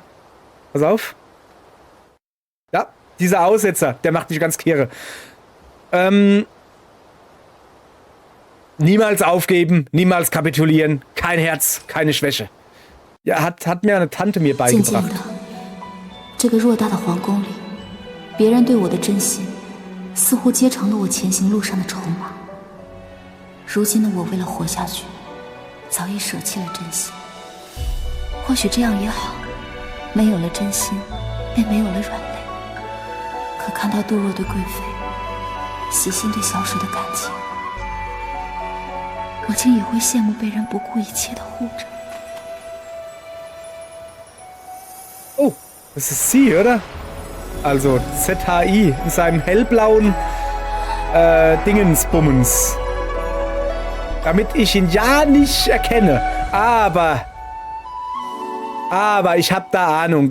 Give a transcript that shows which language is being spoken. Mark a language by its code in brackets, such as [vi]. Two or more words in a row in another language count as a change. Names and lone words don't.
[de] Pass auf. Ja, dieser Aussetzer, der macht mich ganz kirre. Niemals aufgeben, niemals kapitulieren. Kein Herz, keine Schwäche. Ja, hat mir eine Tante mir beigebracht. [zh] 似乎结成了我前行路上的筹码。如今的我为了活下去，早已舍弃了真心。或许这样也好，没有了真心，便没有了软肋。可看到杜若对贵妃，喜心对小水的感情，我竟也会羡慕被人不顾一切的护着。 [de] Oh, das ist sie, oder? Also ZHI in seinem hellblauen Dingensbummens. Damit ich ihn ja nicht erkenne. Aber ich habe da Ahnung.